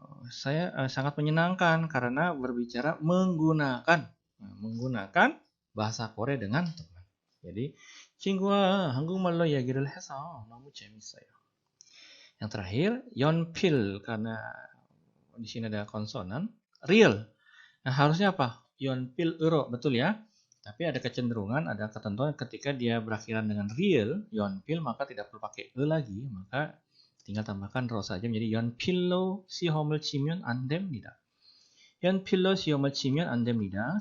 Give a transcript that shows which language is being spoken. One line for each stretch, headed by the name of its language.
Indonesian: Saya sangat menyenangkan karena berbicara menggunakan bahasa Korea dengan teman.
Korean: Jadi 친구와 한국말로 이야기를 해서 너무 재밌어요.
Indonesian: Yang terakhir, 연필 karena di sini ada konsonan, real. Nah, harusnya apa? 연필 euro, betul ya? Tapi ada kecenderungan, ada ketentuan ketika dia berakhiran dengan real, 연필, maka tidak perlu pakai e lagi, maka tinggal tambahkan ro saja menjadi
Korean: 연필로 시험을 치면 안 됩니다. 연필로 시험을 치면 안 됩니다.